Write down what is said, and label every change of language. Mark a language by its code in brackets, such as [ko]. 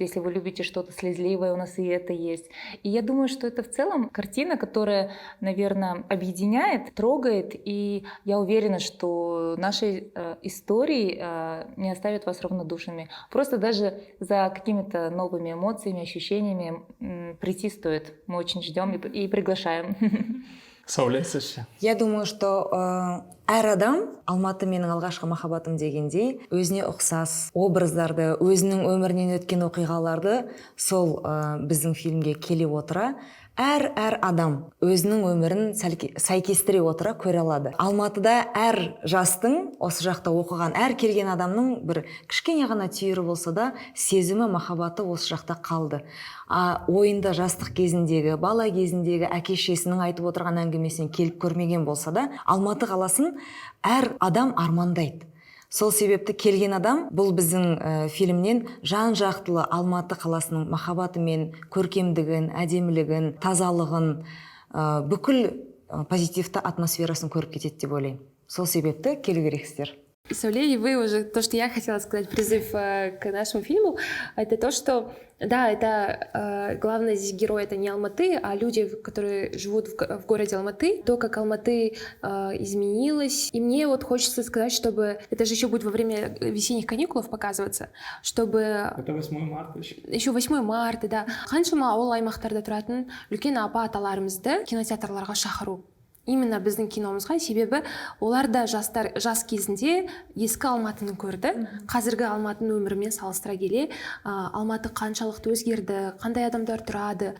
[ru] Если вы любите что-то слезливое, у нас и это есть. И я думаю, что это в целом картина, которая, наверное, объединяет, трогает. И я уверена, что наши истории не оставят вас равнодушными. Просто даже за какими-то новыми эмоциями, ощущениями прийти стоит. Мы очень ждем и приглашаем. [kk] Сауле, сізше? [ru] Я думаю, что [kk] әр адам Алматы менің алғашқы махаббатым дегендей өзіне ұқсас образдарды, өзінің өмірінен өткен оқиғаларды сол біздің фильмге келе отыра әр адам өзінің өмірін сәйкестіре отыра көре алады. Алматыда әр жастың осы жақта оқыған әр келген адамның бір кішкене ғана түйірі болса да сезімі, махаббаты осы жақта қалды. Ойында жастық кезіндегі, бала кезіндегі әке-шешесінің айтып отырған әңгімесін келіп көрмеген болса да, Алматы қаласын әр адам армандайды. Сол себепті келген адам бұл біздің фильмнен жан-жақтылы Алматы қаласының махаббаты мен көркемдігін, әдемілігін, тазалығын, бүкіл позитивті атмосферасын көріп кетеді деп ойлаймын. Сол себепті келу керексіздер. [ru] Сауле, и вы уже, то, что я хотела сказать, призыв к нашему фильму, это то, что, да, это главное здесь герой, это не Алматы, а люди, которые живут в городе Алматы, то, как Алматы изменилась. И мне вот хочется сказать, чтобы, это же еще будет во время весенних каникулов показываться, чтобы... Это 8 марта еще. Еще 8 марта, да. [kk] Қаншама ауыл аймақтарда тұратын үлкен апа-аталарымызды кинотеатрларға шақыру. [ru] Именно [kk] біздің киномызға, себебі олар да жас кезінде ескі Алматыны көрді. Қазіргі Алматының өмірімен салыстыра келе, Алматы қаншалықты өзгерді, қандай адамдар тұрады.